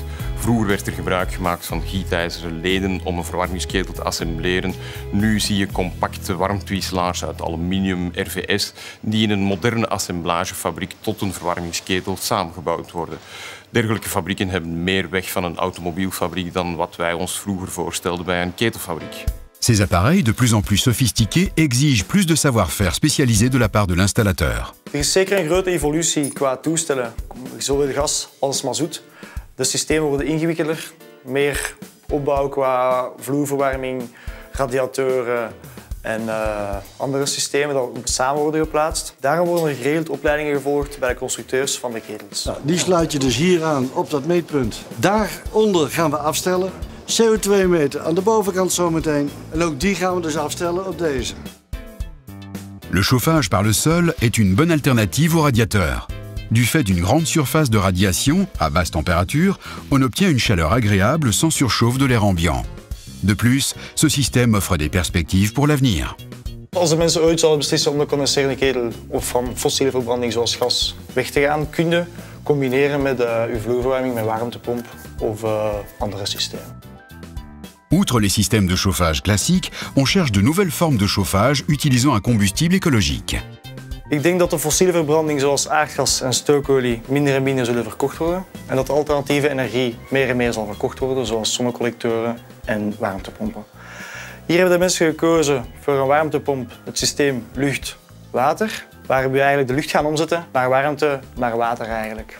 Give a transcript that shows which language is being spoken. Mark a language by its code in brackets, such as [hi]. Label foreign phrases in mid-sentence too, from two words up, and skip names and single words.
[nl] Vroeger werd er gebruik gemaakt van gietijzeren leden om een verwarmingsketel te assembleren. Nu zie je compacte warmtewisselaars uit aluminium, RVS, die in een moderne assemblagefabriek tot een verwarmingsketel samengebouwd worden. Dergelijke fabrieken hebben meer weg van een automobielfabriek dan wat wij ons vroeger voorstelden bij een ketelfabriek. [fr] Ces appareils, de plus en plus sophistiqués, exigent plus de savoir-faire spécialisé de la part de l'installateur. [nl] Er is zeker een grote evolutie qua toestellen. Zowel gas als mazout. De systemen worden ingewikkelder, meer opbouw qua vloerverwarming, radiatoren en andere systemen die samen worden geplaatst. Daarom worden er geregeld opleidingen gevolgd bij de constructeurs van de ketels. Nou, die sluit je dus hier aan op dat meetpunt. Daaronder gaan we afstellen. CO2 meten aan de bovenkant zometeen. En ook die gaan we dus afstellen op deze. [fr] Le chauffage par le sol est une bonne alternative au radiateur. Du fait d'une grande surface de radiation, à basse température, on obtient une chaleur agréable sans surchauffe de l'air ambiant. De plus, ce système offre des perspectives pour l'avenir. [nl] Als de mensen ooit zouden beslissen om de condenserende ketel of van fossiele verbranding zoals gas weg te gaan, kun je combineren met uw vloerverwarming met warmtepomp of andere systemen. [fr] Outre les systèmes de chauffage classiques, on cherche de nouvelles formes de chauffage utilisant un combustible écologique. [nl] Ik denk dat de fossiele verbranding zoals aardgas en stookolie minder en minder zullen verkocht worden. En dat alternatieve energie meer en meer zal verkocht worden, zoals zonnecollectoren en warmtepompen. Hier hebben de mensen gekozen voor een warmtepomp, het systeem lucht-water, waar we eigenlijk de lucht gaan omzetten naar warmte, naar water eigenlijk.